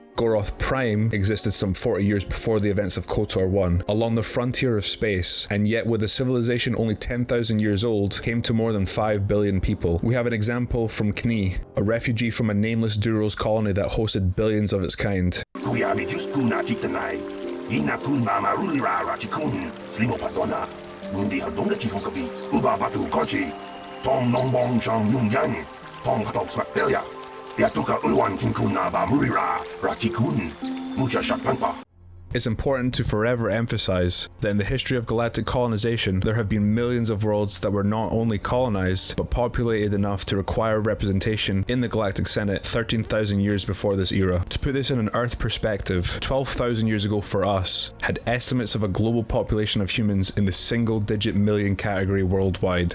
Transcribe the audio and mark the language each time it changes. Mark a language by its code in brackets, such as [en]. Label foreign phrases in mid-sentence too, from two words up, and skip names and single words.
[en] Goroth Prime existed some 40 years before the events of KOTOR 1, along the frontier of space, and yet with a civilization only 10,000 years old, came to more than 5 billion people. We have an example from Kni, a refugee from a nameless Duros colony that hosted billions of its kind. Mundi hadong na chikong kabi, uba batu kochi, tong nong bong shang yung yang, tong hatok smaktelia, yatuka ulwan kinkun na ba murira, rachikun, mucha shakpanpa. It's important to forever emphasize that in the history of galactic colonization, there have been millions of worlds that were not only colonized, but populated enough to require representation in the Galactic Senate 13,000 years before this era. To put this in an Earth perspective, 12,000 years ago for us, had estimates of a global population of humans in the single-digit million category worldwide.